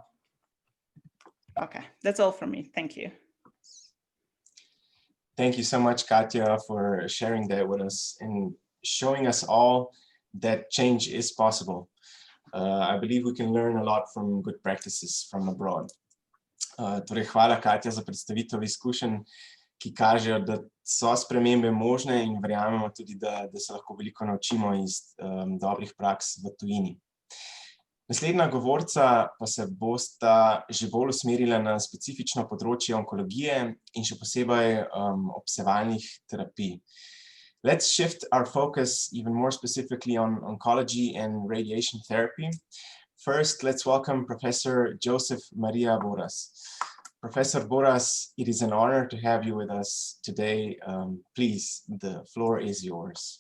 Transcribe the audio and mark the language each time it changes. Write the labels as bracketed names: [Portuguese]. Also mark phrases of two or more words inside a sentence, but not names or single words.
[English] Okay, that's all from me. Thank you. Thank you so much, Katja, for sharing that with us and showing us all that change is possible. I believe we can learn a lot from good practices from abroad. [Slovenian] Torej, hvala, Katja, za predstavitev izkušenj, ki kažejo, da so spremembe možne, in verjamemo tudi, da se lahko veliko naučimo iz dobrih praks v tujini. Naslednja govorca pa se bosta že bolj usmerila na specifično področje onkologije in še posebej obsevalnih terapij. [English] Let's shift our focus even more specifically on oncology and radiation therapy. First, let's welcome Professor Joseph Maria Boras. Professor Boras, it is an honor to have you with us today. Please, the floor is yours.